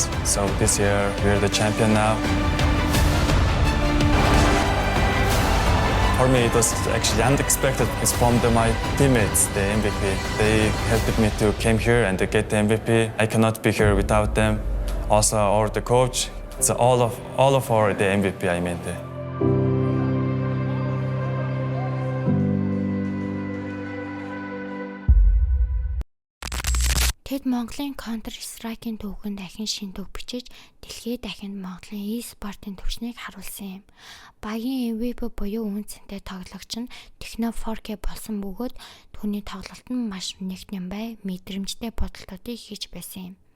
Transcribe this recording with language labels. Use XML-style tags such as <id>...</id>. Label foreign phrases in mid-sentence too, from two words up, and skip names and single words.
<en>So this year we're the champion now. For me, it was actually unexpected. It's from my teammates, the MVP. They helped me to came here and to get the MVP. I cannot be here without them. Also, or the coach. It's all of our the MVP. I mean.</en> <mn>Тэд Монголын Counter-Strike-ийн төвхөнд дахин шин төв бичиж, дэлхийд дахинд Монголын e-спортын төвшнийг харуулсан юм. Багийн MVP буюу үнцэнтэй тоглогч нь Techno 4K болсон бөгөөд түүний тоглолт нь маш нэгэн бай, мэдрэмжтэй бодолтуудыг хийж байсан юм.</mn>